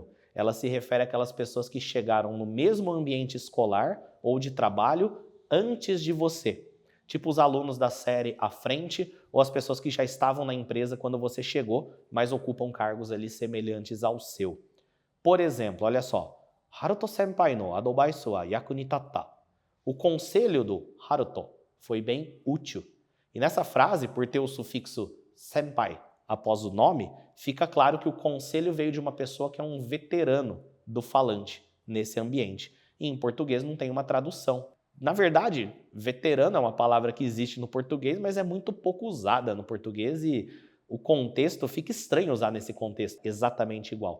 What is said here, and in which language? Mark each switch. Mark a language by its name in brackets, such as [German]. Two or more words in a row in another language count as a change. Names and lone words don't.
[Portuguese] Ela se refere àquelas pessoas que chegaram no mesmo ambiente escolar ou de trabalho antes de você. Tipo os alunos da série à frente ou as pessoas que já estavam na empresa quando você chegou, mas ocupam cargos ali semelhantes ao seu. Por exemplo, olha só, [Japanese] 春人先輩のアドバイスは役に立った. [Portuguese] O conselho do Haruto foi bem útil. E nessa frase, por ter o sufixo senpai após o nome, fica claro que o conselho veio de uma pessoa que é um veterano do falante nesse ambiente. E em português não tem uma tradução. Na verdade, veterano é uma palavra que existe no português, mas é muito pouco usada no português e o contexto fica estranho usar nesse contexto exatamente igual.